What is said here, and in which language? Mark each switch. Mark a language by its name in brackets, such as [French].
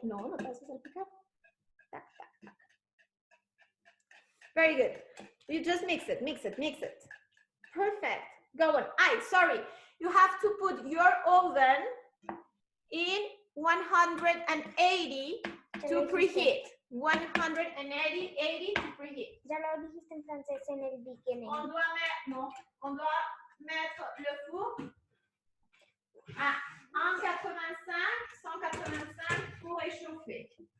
[Spanish] No, no te vas a salpicar. Tac, tac, tac. [English] Very good. You just mix it, mix it, mix it. Perfect. Go on. Sorry. You have to put your oven in 180 to preheat. 180 to preheat. [Spanish] Ya lo dijiste en francés en el beginning. [French] On doit mettre le four à 185 pour réchauffer.